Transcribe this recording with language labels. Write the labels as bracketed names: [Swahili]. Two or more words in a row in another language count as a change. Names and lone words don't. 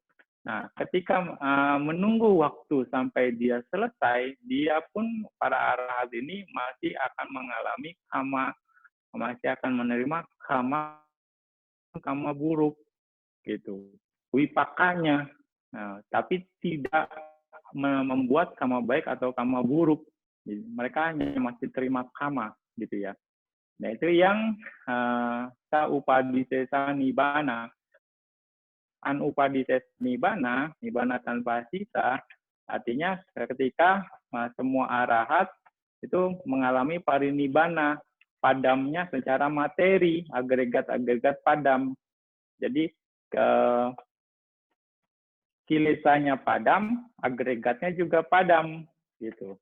[Indonesian] Nah, ketika menunggu waktu sampai dia selesai, dia pun para arahat ini masih akan mengalami kama, masih akan menerima kama buruk, gitu. Wipakanya, tapi tidak membuat kama baik atau kama buruk. Jadi, mereka hanya masih terima kama, gitu ya. Nah, itu yang [Pali] saupadisesa nibbana. Anupadisesa nibbana, [Indonesian] nibbana tanpa sisa, artinya ketika semua arahat itu mengalami parinibbana, padamnya secara materi, agregat-agregat padam. Jadi kilesanya padam, agregatnya juga padam, gitu.